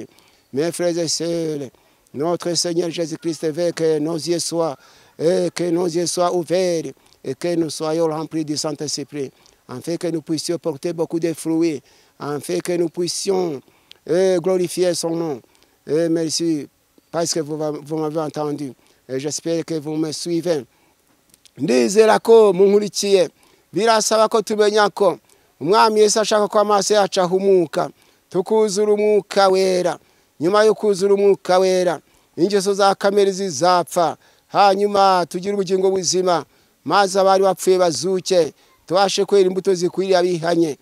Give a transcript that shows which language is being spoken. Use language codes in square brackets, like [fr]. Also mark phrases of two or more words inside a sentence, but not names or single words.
[fr] Mes frères et sœurs, notre Seigneur Jésus-Christ veut que nos yeux soient ouverts et que nous soyons remplis du Saint-Esprit, afin que nous puissions porter beaucoup de fruits, afin que nous puissions glorifier son nom. Et merci parce que vous m'avez entendu. Et j'espère que vous me suivez. [rw] Ndizera ko munkurikiye birasaba ko tumenya ko umwami Yesu ashaka ko amaso yacu ahumuka tukuzura umwuka wera. Nyuma yo kuzura umwuka wera ingeso za kamere zizapfa, hanyuma tugira ubugingo buzima, maze abari bapfuye bazuke, tubashe kwera imbuto zikwiriye abihanye.